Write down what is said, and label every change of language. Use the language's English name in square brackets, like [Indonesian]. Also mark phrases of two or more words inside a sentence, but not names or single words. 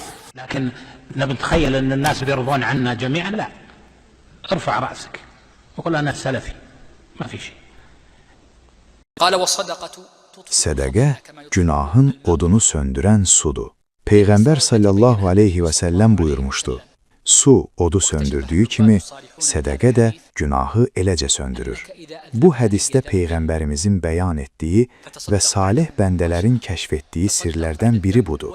[Arabic] لكن نتخيل أن الناس بيرضون عنا جميعا، لا. ارفع رأسك وقل أنا سلفي، ما في şey. [Azerbaijani] Sədəqə günahın odunu söndürən sudur. Peyğəmbər sallallahu aleyhi və səlləm buyurmuşdu. Su odu söndürdüyü kimi, sədəqə də günahı eləcə söndürür. Bu hədisdə Peyğəmbərimizin bəyan etdiyi və salih bəndələrin kəşf etdiyi sirlərdən biri budur.